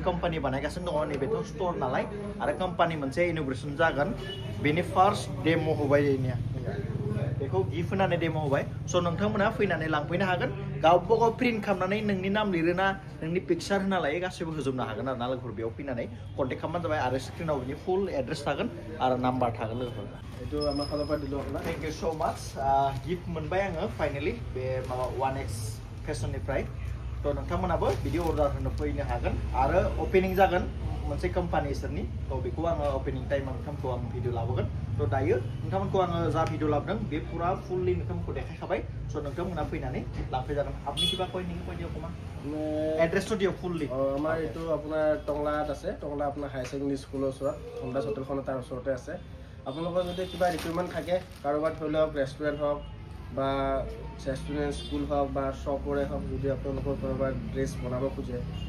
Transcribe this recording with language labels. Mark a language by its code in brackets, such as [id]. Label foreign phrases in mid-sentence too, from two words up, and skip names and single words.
[brx] कम्पानि बानायगासिनो दङ नैबेथ' स्ट'र नालाय आरो कम्पानि मोनसे इन'ग्रेसन जागोन बेनि [en] first demo' [brx] होबाय निया बेखौ गिफ्ट होनानै डेम' होबाय स' नोंथांमोना फैनानै लांफैनो हागोन गावबा गाव प्रिन्ट खालामनानै नोंनि नाम लिरोना नोंनि पिक्सार होना लायो गासैबो होजोबनो हागोन आरो ना लोगोफोर बेयाव फैनानै कन्टेक्ट खालामबानो जाबाय आरो स्क्रिनाव बिनि [en] full address [brx] थागोन आरो नाम्बार थागोन लोगोफोर [as] এইটো আমাৰ ফালৰ পৰা দিলো আপোনাক [en] thank you so much [brx] गिफ्ट मोनबाय आङो फाइनाली बे माबा 1x फेशननिफ्राय थ' नोंथांमोनाबो बिदि अर्डार होनो फैनो हागोन आरो अपेनिं जागोन मोनसे कम्पानि इसोरनि थ' बेखौ आङो अपेनिं टाइमाव नोंथांमोनखौ आं भिडिअ लाबोगोन थ' दायो नोंथांमोनखौ आङो जा भिडिअ लाबोदों बे पुरा फुल्लि नोंथांमोनखौ देखायखाबाय स' नोंथांमोना फैनानै लांफैजागोन [as] আপনি কিবা কই নেকি কৈ দিয়ক অকণমান এড্ৰেছটো দিয়ক ফুল্লি আমাৰ এইটো আপোনাৰ টংলাত আছে টংলা আপোনাৰ [en] high secondary school [as] ওচৰত হোণ্ডাছ হোটেলখন তাৰ ওচৰতে আছে আপোনালোকৰ যদি কিবা ৰিকুৱাৰমেণ্ট থাকে কাৰোবাৰ ধৰি লওক ৰেষ্টুৰেণ্ট হওক বা ৰেষ্টুৰেণ্ট স্কুল হওক বা শ্বপৰে হওক যদি আপোনালোকৰ কাৰোবাৰ ড্ৰেছ বনাব খোজে